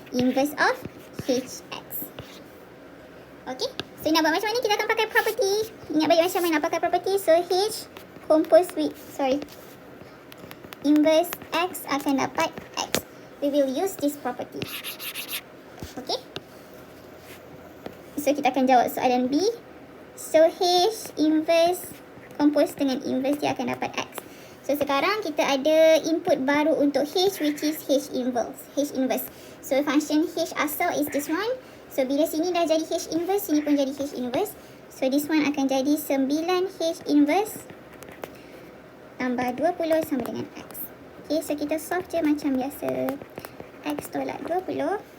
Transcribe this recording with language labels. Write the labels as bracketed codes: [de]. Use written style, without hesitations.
[en] Inverse of Hx. [ms] Okay, so nak buat macam mana, kita akan pakai property. Ingat balik macam mana nak pakai property. So H [en] compose with, [ms] inverse X akan dapat X. [en] We will use this property. [ms] Okay. So kita akan jawab soalan B. So H inverse compose dengan inverse dia akan dapat X. So sekarang kita ada input baru untuk H, [en] which is H inverse. H inverse. So function H asal is this one. [ms] So bila sini dah jadi H inverse, sini pun jadi H inverse. [en] So this one [ms] akan jadi 9H inverse tambah 20 sama dengan X. Okay, so kita solve je macam biasa. X tolak 20.